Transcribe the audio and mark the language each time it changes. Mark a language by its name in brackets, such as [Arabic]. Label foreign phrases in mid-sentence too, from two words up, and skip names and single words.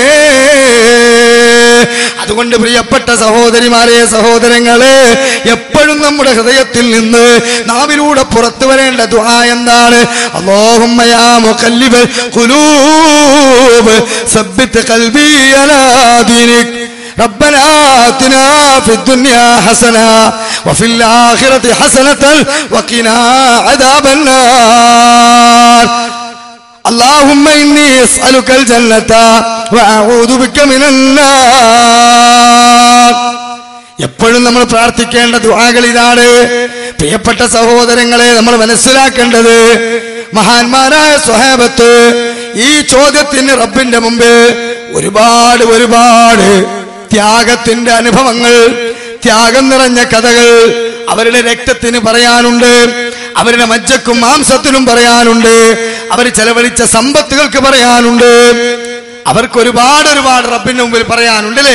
[Malayalam] അതുകൊണ്ട് പ്രിയപ്പെട്ട സഹോദരിമാരെ, സഹോദരങ്ങളെ, എപ്പോഴും നമ്മുടെ ഹൃദയത്തിൽ നിന്ന് നാവിലൂടെ പുറത്തു വരേണ്ട ദുആ എന്താണ്? [Arabic] اللهم يا مقلب القلوب ثبت قلبي على دينك ربنا آتنا في الدنيا حسنة وفي الآخرة حسنة وقنا عذاب النار اللهم إني أسألك الجنة وأعوذ بك من النار. [Malayalam] എപ്പോഴും നമ്മൾ പ്രാർത്ഥിക്കേണ്ട ദുആകൾ ഇതാണ്. പ്രിയപ്പെട്ട സഹോദരങ്ങളെ, നമ്മൾ മനസ്സിലാക്കേണ്ടത്, മഹാന്മാരായ സ്വഹാബത്ത് ഈ ചോദ്യത്തിന് റബ്ബിന്റെ മുമ്പ് ഒരുപാട് ത്യാഗത്തിന്റെ അനുഭവങ്ങൾ, ത്യാഗം നിറഞ്ഞ കഥകൾ അവരുടെ രക്തത്തിന് പറയാനുണ്ട്, അവരുടെ മജ്ജക്കും മാംസത്തിനും പറയാനുണ്ട്, അവർ ചെലവഴിച്ച സമ്പത്തുകൾക്ക് പറയാനുണ്ട്, അവർക്ക് ഒരുപാട് റബ്ബിന്റെ മുമ്പിൽ പറയാനുണ്ട് അല്ലേ?